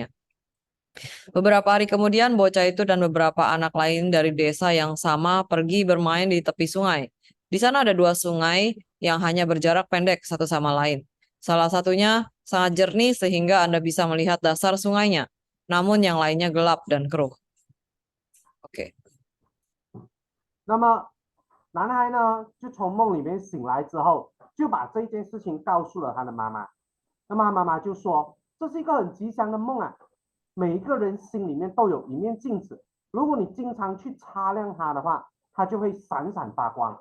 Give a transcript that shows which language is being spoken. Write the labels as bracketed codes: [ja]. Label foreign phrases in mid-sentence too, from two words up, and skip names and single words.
[id] Beberapa hari kemudian, bocah itu dan beberapa anak lain dari desa yang sama pergi bermain di tepi sungai. Di sana ada dua sungai yang hanya berjarak pendek satu sama lain. Salah satunya sangat jernih sehingga Anda bisa melihat dasar sungainya, namun yang lainnya gelap dan keruh. Oke. [zh] 那么男孩呢，就从梦里面醒来之后，就把这件事情告诉了他的妈妈。那么妈妈就说，这是一个很吉祥的梦啊，每一个人心里面都有一面镜子，如果你经常去擦亮它的话，它就会闪闪发光。